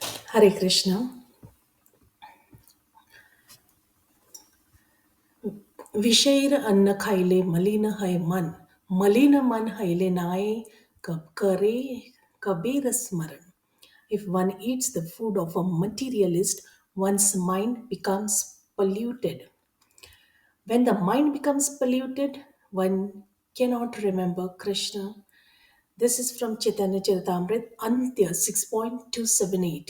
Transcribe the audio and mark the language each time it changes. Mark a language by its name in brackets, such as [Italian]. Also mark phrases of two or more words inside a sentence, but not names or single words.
[English] Hare Krishna. [Bangla] বিষয়ীর অন্ন খাইলে মলিন হয় মন, মলিন মন হৈলে নায় কব করে কবীর স্মরণ. [English] If one eats the food of a materialist, one's mind becomes polluted. When the mind becomes polluted, one cannot remember Krishna. This is from Chaitanya Charitamrita, Antya 6.278.